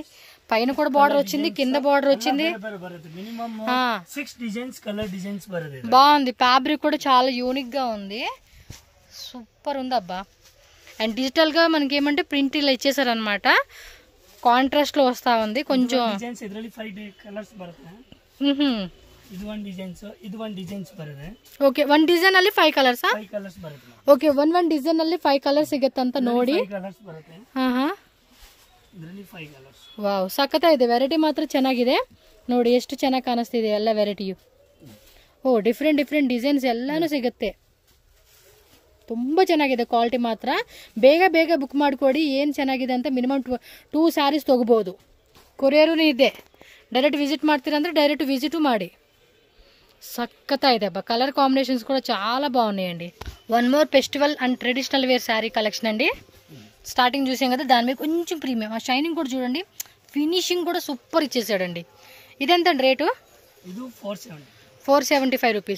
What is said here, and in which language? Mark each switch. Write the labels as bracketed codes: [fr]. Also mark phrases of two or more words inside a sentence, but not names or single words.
[te] పైన కూడా బార్డర్ వచ్చింది, కింద బార్డర్ వచ్చింది. బాగుంది. ఫ్యాబ్రిక్ కూడా చాలా యూనిక్ గా ఉంది, సూపర్ ఉంది అబ్బా. [en] and digital [te] గా మనకి ఏమంటే ప్రింట్ ఇలా ఇచ్చేసారు అనమాట. కాంట్రాస్ట్ లో వస్తా ఉంది కొంచెం. [en] OK, one design [kn] ಅಲ್ಲಿ 5 ಕಲರ್ಸ್. [en] OK, one design [kn] ಅಲ್ಲಿ 5 ಕಲರ್ಸ್ ಸಿಗುತ್ತೆ ಅಂತ ನೋಡಿ. ವಾವ್, ಸಖತ್ತಾ ಇದೆ. ವೆರೈಟಿ ಮಾತ್ರ ಚೆನ್ನಾಗಿದೆ ನೋಡಿ, ಎಷ್ಟು ಚೆನ್ನಾಗಿ ಕಾಣಿಸ್ತಿದೆ ಎಲ್ಲ ವೆರೈಟಿಯು. ಓ, [en] different designs [kn] ಎಲ್ಲಾನು ಸಿಗುತ್ತೆ. ತುಂಬ ಚೆನ್ನಾಗಿದೆ ಕ್ವಾಲಿಟಿ ಮಾತ್ರ. ಬೇಗ ಬುಕ್ ಮಾಡ್ಕೊಡಿ. ಏನು ಚೆನ್ನಾಗಿದೆ ಅಂತ [en] minimum 2 sarees [kn] ತಗೋಬಹುದು. ಕೊರಿಯರೂ ಇದೆ. [en] direct visit [kn] ಮಾಡ್ತೀರಂದ್ರೆ [en] direct visit [kn] ಮಾಡಿ. [te] సక్కతా ಇದೆ అబ్బా. [en] colour combinations [te] కూడా చాలా బాగున్నాయండి. [en] one more festival and traditional wear saree collection [te] అండి. స్టార్టింగ్ చూసాం కదా, దాని మీద కొంచెం ప్రీమియం. ఆ షైనింగ్ కూడా చూడండి, ఫినిషింగ్ కూడా సూపర్ ఇచ్చేసాడండి. ఇదెంతండి రేటు? 475 రూపీస్.